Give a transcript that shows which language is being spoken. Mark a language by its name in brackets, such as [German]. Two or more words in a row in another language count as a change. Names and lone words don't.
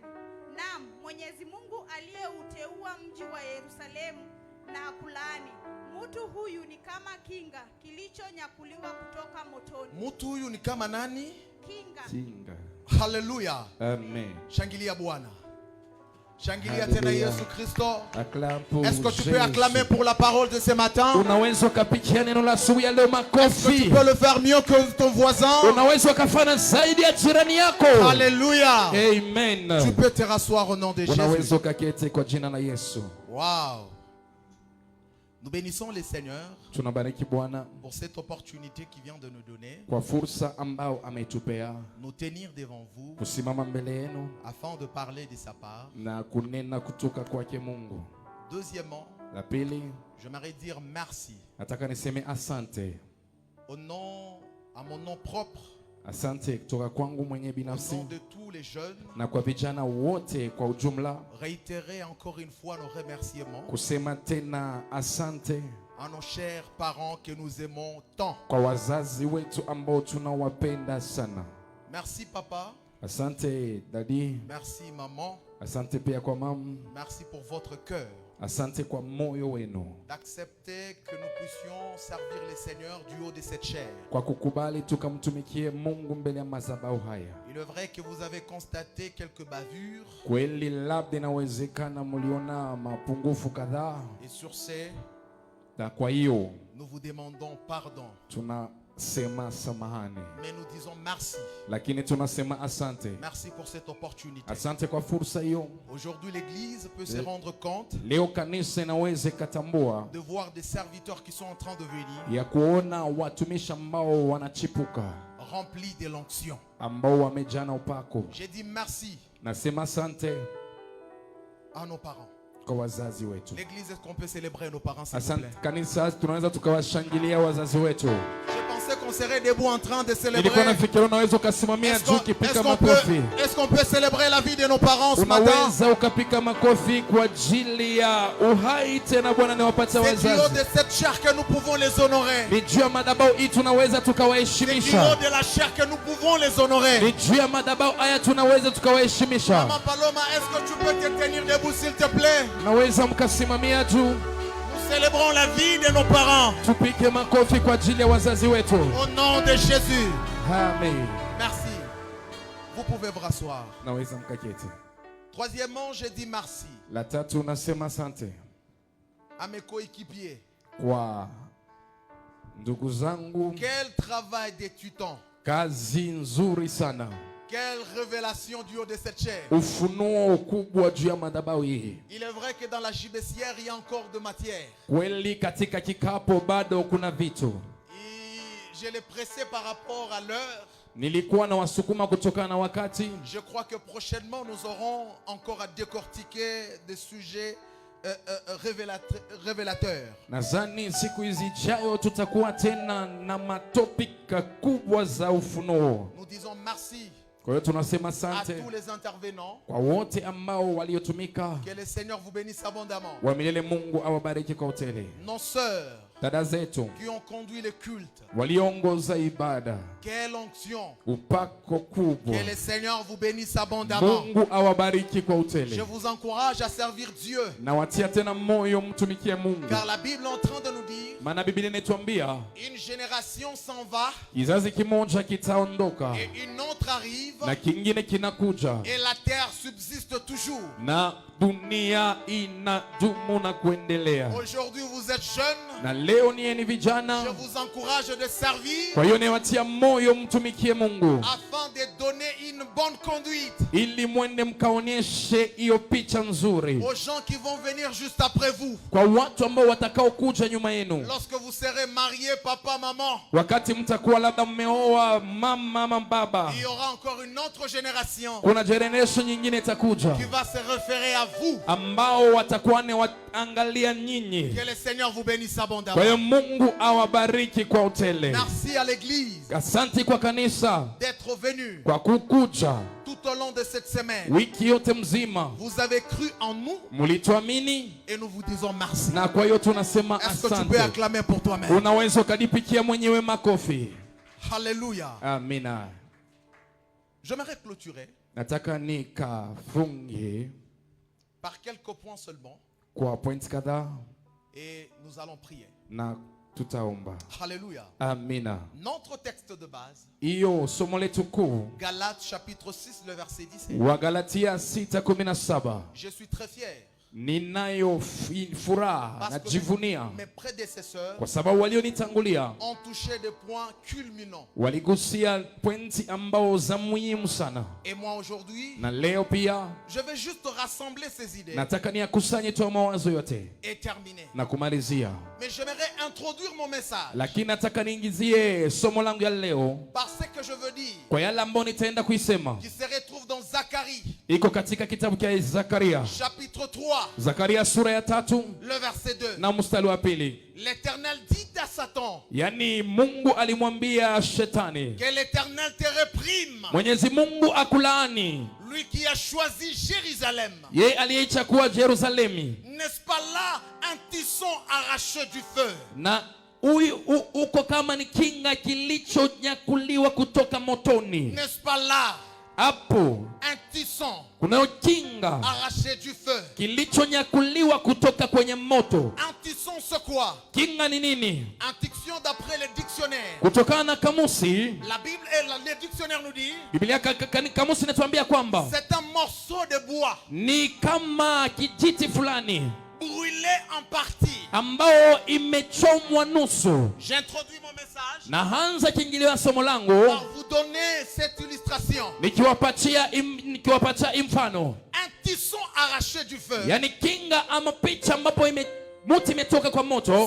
[Swahili] Naam, Mwenyezi Mungu aliyeuteua mji wa Yerusalemu na akulaani. Mtu huyu ni kama kinga kilichonyakuliwa kutoka motoni. Mtu huyu ni kama nani? Kinga. Hallelujah. Amen. Shangilia Bwana. Shangilia Hallelujah. tena Yesu Kristo. [French] Acclame pour Est-ce que tu peux Jésus. acclamer pour la parole de ce matin? [Swahili] Unaweza kupigia neno la asubuhi ya leo [French] Est-ce que [Swahili] makofi. [French] tu peux le faire mieux que ton voisin? [Swahili] Unaweza kufanya zaidi ya jirani yako. [French] Alléluia. Amen. Tu peux te rasseoir au nom de Jésus. [Swahili] Unaweza kuketi kwa jina la Yesu. Wow. [French] Nous bénissons le Seigneur [Swahili] Tunabariki Bwana [French] pour cette opportunité qu'il vient de nous donner, [Swahili] kwa fursa ambao ametupea [French] nous tenir devant vous [Swahili] kusimama mbele yenu [French] afin de parler de sa part. [Swahili] na kunena kutoka kwake Mungu. [French] Deuxièmement, [Swahili] La pili, [French] j'aimerais dire merci [Swahili] nataka niseme asante. [French] au nom, à mon nom propre, [Swahili] Asante kutoka kwangu mwenye [French] au [Swahili] binafsi [French] nom de tous les jeunes, [Swahili] na kwa vijana wote kwa ujumla, [French] réitérer encore une fois nos remerciements [Swahili] kusema tena asante [French] à nos chers parents que nous aimons tant. [Swahili] kwa wazazi wetu ambao tunawapenda sana. [French] Merci papa, [Swahili] Asante dadi, [French] merci maman, [Swahili] asante pia kwa mama, [French] merci pour votre cœur [Swahili] asante kwa moyo wenu, [French] d'accepter que nous puissions servir le Seigneur du haut de cette chair. [Swahili] kwa kukubali tukamtumikie Mungu mbele ya madhabahu haya. [French] Il est vrai que vous avez constaté quelques bavures [Swahili] Kweli labda inawezekana mliona mapungufu kadhaa, [French] et sur ces, [Swahili] na kwa hiyo [French] nous vous demandons pardon. [Swahili] tunasema samahani, [French] Mais nous disons merci. [Swahili] lakini tunasema asante. [French] Merci pour cette opportunité. [Swahili] Asante kwa fursa hiyo. [French] Aujourd'hui, l'Église peut se rendre compte [Swahili] Leo kanisa inaweza ikatambua [French] de voir des serviteurs qui sont en train de venir [Swahili] ya kuona watumishi ambao wanachipuka, [French] remplis de l'onction. [Swahili] ambao wamejaa na upako. [French] J'ai dit merci [Swahili] Nasema asante [French] à nos parents. [Swahili] kwa wazazi wetu. [French] L'Église, est-ce qu'on peut célébrer nos parents, s'il vous [Swahili] Asante [French] plaît? [Swahili] kanisa, tunaweza tukawashangilia wazazi wetu. [French] Je pensais qu'on qu'on serait debout en train de [Swahili] Nilikuwa [French] célébrer. [Swahili] nafikiria unaweza ukasimamia [French] Est-ce [Swahili] juu [French] qu'on [Swahili] ukipika makofi. [French] peut célébrer la vie de nos parents ce matin? [Swahili] Unaweza ukapika makofi kwa ajili ya uhai tena Bwana niwapate [French] C'est du haut [Swahili] wazazi. [French] de cette chair que nous pouvons les honorer. [Swahili] Ni juu ya madhabahu hii tunaweza [French] C'est du haut [Swahili] tukawaheshimisha. [French] de la chair que nous pouvons les honorer. [Swahili] Ni juu ya madhabahu haya tunaweza tukawaheshimisha. [French] Maman Paloma, est-ce que tu peux te tenir debout s'il te plaît? [Swahili] Naweza mkasimamia juu [French] Nous célébrons la vie de nos parents. [Swahili] tupike makofi kwa ajili ya wazazi wetu. [French] Au nom de Jésus. Amen. Merci. Vous pouvez vous rasseoir. [Swahili] Naweza mkaketi. [French] Troisièmement, je dis merci [Swahili] La tatu nasema asante [French] à mes coéquipiers. [Swahili] kwa ndugu zangu, [French] Quel travail d'étudiant. [Swahili] kazi nzuri sana, [French] Quelle révélation du haut de cette chair. [Swahili] ufunuo ukubwa juu ya madhabahu hii. [French] Il est vrai que dans la gibecière, il y a encore de matière. [Swahili] Kweli katika kikapo bado kuna vitu. [French] Et je l'ai pressé par rapport à l'heure. [Swahili] Nilikuwa na wasukuma kutokana na wakati. [French] Je crois que prochainement, nous aurons encore à décortiquer des sujets révélateurs. [Swahili] Nadhani siku zijayo tutakuwa tena na matopika kubwa za ufunuo. [French] Nous disons merci [Swahili] Kwa hiyo tunasema [French] à [Swahili] asante [French] tous les intervenants. [Swahili] kwa wote ambao waliotumika. [French] Que le Seigneur vous bénisse abondamment. [Swahili] Wa milele Mungu awabariki kwa utele. [French] Nos sœurs [Swahili] Dada zetu [French] qui ont conduit le culte. [Swahili] waliongoza ibada, [French] Quelle onction. [Swahili] upako kubwa. [French] Que le Seigneur vous bénisse abondamment. [Swahili] Mungu awabariki kwa [French] Je [Swahili] utele. [French] vous encourage à servir Dieu. [Swahili] Na watia tena moyo mtumikie Mungu. [French] Car la Bible est en train de nous dire, [Swahili] Maana Biblia inatuambia [French] une génération s'en va [Swahili] kizazi kimoja kitaondoka [French] et une autre arrive [Swahili] na kingine kinakuja [French] et la terre subsiste toujours. [Swahili] na dunia inadumu na kuendelea. [French] Aujourd'hui, vous êtes jeunes. [Swahili] Na leo nieni vijana, [French] Je vous encourage de servir [Swahili] kwa hiyo niwatia moyo mtumikie Mungu [French] afin de donner une bonne conduite [Swahili] ili mwende mkaonyeshe hiyo picha nzuri [French] aux gens qui vont venir juste après vous. [Swahili] kwa watu ambao watakao kuja nyuma yenu. [French] Lorsque vous serez mariés, papa, maman, [Swahili] Wakati mtakuwa labda mmeoa mama ama baba, [French] il y aura encore une autre génération [Swahili] kuna generation nyingine itakuja [French] qui va se référer à vous. [Swahili] ambao watakuwa ni waangalia nyinyi. [French] Que le Seigneur vous bénisse [Swahili] Kwa [French] abondamment. [Swahili] hiyo Mungu awabariki kwa utele. [French] Merci à l'Église [Swahili] Asante kwa kanisa [French] d'être venu [Swahili] kwa kukuja [French] tout au long de cette semaine. [Swahili] wiki yote mzima, [French] Vous avez cru en nous [Swahili] mlituamini [French] et nous vous disons merci. [Swahili] na kwa hiyo tunasema [French] Est-ce que tu peux [Swahili] asante. [French] acclamer pour toi-même? [Swahili] Unaweza ukadipikia mwenyewe makofi. [French] Alléluia. [Swahili] Amina. [French] J'aimerais clôturer [Swahili] Nataka nikafunge [French] par quelques points seulement [Swahili] kwa point kadhaa [French] et nous allons prier. [Swahili] na tutaomba. [French] Alléluia. [Swahili] Amina. [French] Notre texte de base, [Swahili] Hiyo somo letu kuu [French] Galates chapitre 6, le verset 17. [Swahili] Wagalatia 6:17. [French] Je suis très fier [Swahili] Ninayo furaha, [French] parce que [Swahili] najivunia [French] mes prédécesseurs [Swahili] kwa sababu walionitangulia [French] ont touché des points culminants. [Swahili] waligusia pointi ambao za muhimu sana, [French] Et moi aujourd'hui, [Swahili] na leo pia [French] je vais juste rassembler ces idées [Swahili] nataka niyakusanye tu mawazo yote [French] et terminer. [Swahili] na kumalizia, [French] Mais j'aimerais introduire mon message [Swahili] lakini nataka niingizie somo langu ya leo [French] par ce que je veux dire, [Swahili] kwa yale ambayo nitaenda kuisema. [French] qui se retrouve dans Zacharie, [Swahili] Iko katika kitabu cha Zakaria, [French] chapitre 3, [Swahili] Zakaria sura ya 3 [French] le verset 2. [Swahili] na mstari wa 2. [French] L'Éternel dit à Satan [Swahili] Yani Mungu alimwambia Shetani, [French] que l'Éternel te réprime, [Swahili] Mwenyezi Mungu akulaani, [French] lui qui a choisi Jérusalem. [Swahili] yeye aliyechagua Yerusalemi, [French] N'est-ce pas là un tisson arraché du feu? [Swahili] na uko kama ni kinga kilichonyakuliwa kutoka motoni. [French] N'est-ce pas là [Swahili] Hapo [French] un tisson [Swahili] kunayo kinga [French] arraché du feu? [Swahili] kilichonyakuliwa kutoka kwenye moto. [French] Un tisson, c'est quoi? [Swahili] Kinga ni nini? [French] Un tisson d'après le dictionnaire. [Swahili] Kutokana na kamusi, [French] La Bible et le dictionnaire nous dit [Swahili] Biblia kamusi inatuambia kwamba [French] c'est un morceau de bois [Swahili] ni kama kijiti fulani [French] brûlé en partie. [Swahili] ambao imechomwa nusu. [French] J'introduis mon message [Swahili] Naanza kiingilio ya somo langu [French] par vous donner cette illustration. [Swahili] nikiwapatia mfano, [French] Un tisson arraché du feu. [Swahili] yani kinga ama picha ambapo muti imetoka kwa moto.